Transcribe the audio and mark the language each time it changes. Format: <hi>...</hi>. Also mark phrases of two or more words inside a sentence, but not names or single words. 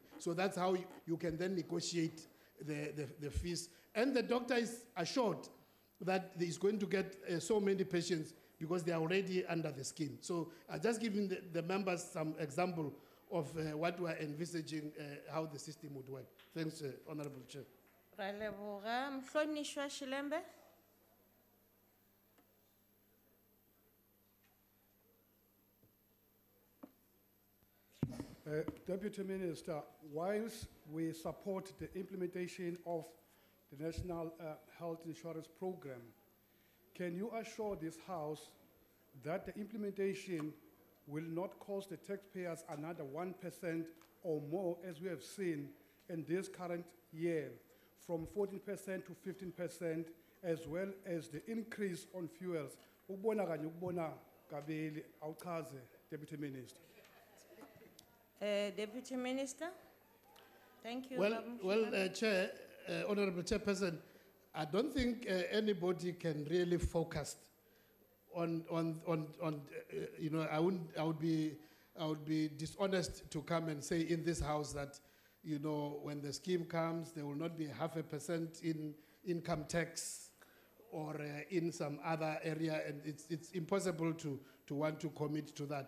<en>So that's how you can then negotiate the fees. And the doctor is assured that he's going to get so many patients because they are already under the scheme. So I just giving the members some example of what we are envisaging, how the system would work. Thanks, Honorable Chair.</en> <nso>Ra leboga.</nso> <zu>Mhlonishwa Shilembe.</zu> <en>Deputy Minister, whilst we support the implementation of the National Health Insurance Program, can you assure this House that the implementation will not cost the taxpayers another 1% or more, as we have seen in this current year, from 14% to 15%, as well as the increase on fuels?</en> <zu>Ukubona kanye ukubona kabili, awuchaze,</zu> <en>Deputy Minister. Deputy Minister. Thank you. Well, Chair, Honorable Chairperson, I don't think anybody can really focus on you know, I would be dishonest to come and say in this House that, you know, when the scheme comes, there will not be 0.5% in income tax or in some other area, and it's impossible to want to commit to that.</en>